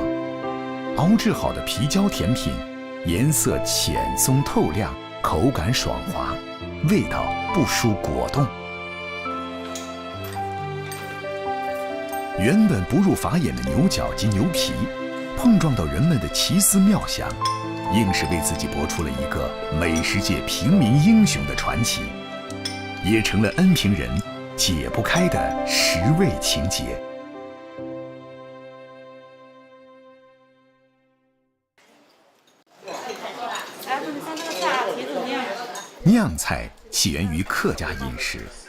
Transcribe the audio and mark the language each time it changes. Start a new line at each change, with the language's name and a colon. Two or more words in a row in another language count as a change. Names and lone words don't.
Chinese: 熬製好的皮膠甜品，顏色淺鬆透亮，口感爽滑，味道不輸果凍。原本不入法眼的牛角及牛皮，碰撞到人們的奇思妙想， 硬是为自己搏出了一个美食界平民英雄的传奇，也成了恩平人解不开的食味情结。酿菜起源于客家饮食，